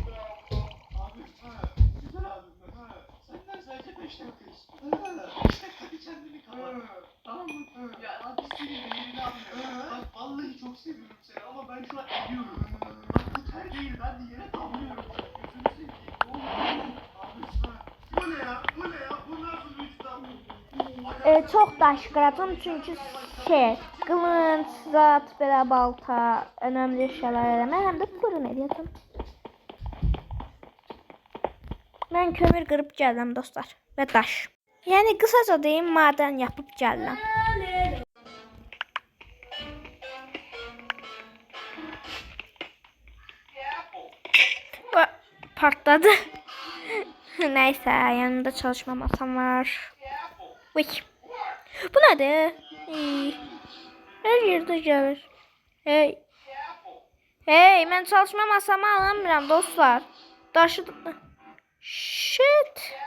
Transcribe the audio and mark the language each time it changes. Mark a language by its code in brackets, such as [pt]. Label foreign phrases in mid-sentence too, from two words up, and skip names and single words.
[tr] Vallahi çok seviyorum seni ama ben şu an ediyorum. Bak bu ter değil, ben de yere damlıyorum. Gözünü seveyim. Bu ne ya? Bu ne ya? Bu nasıl bir İstanbul? [az] Çok daş qıracağım çünkü kılınç, zat, belə balta, [tr] önemli şeyler [az] eləmək, həm də fırın edəcəm. Mən kömür qırıb gəldim dostlar və daş. Yəni qısaca deyim, maden yapıb gəldim. Partladı. [tr] Neyse, yanında çalışma masam var. Uy. Bu nedir? Her yerde gelir. Hey, ben çalışma masamı alamıyorum dostlar. [az] Daşı... Shit.